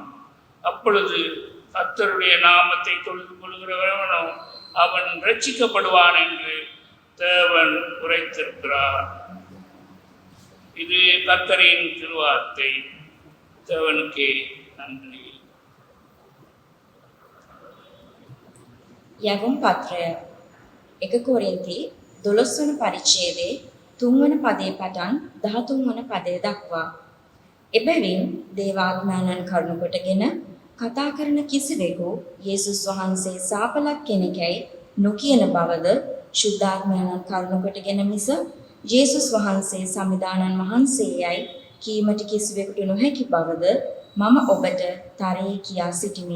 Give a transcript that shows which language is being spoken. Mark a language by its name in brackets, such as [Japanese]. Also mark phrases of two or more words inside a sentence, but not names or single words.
[Tamil] அப்பொழுது கர்த்தருடைய நாமத்தை தொழுது கொள்கிறவனோ அவன் ரட்சிக்கப்படுவான் என்று தேவன் உரைத்திருக்கிறார். இது கர்த்தரின் திருவார்த்தை. தேவனுக்கே நன்றி. [Sinhala] යැවුම් පත්‍රය 1 කොරින්ති 12 වන පරිච්ඡේදයේ 3 වන පදයේ පටන් 13 වන පදය දක්වා. එබැවින් දේවාත්මයන්න් කරුණු කොටගෙන කතා කරන කිසිවෙකු යේසුස් වහන්සේ සාපලක් කෙනෙක්යි නොකියන බවද, ශුද්ධාත්මයන්න් කරුණු කොටගෙන මිස යේසුස් වහන්සේ සමිදානන් වහන්සේයයි කීමට කිසිවෙකුට නොහැකි බවද මම ඔබට තරයේ කියා සිටිමි.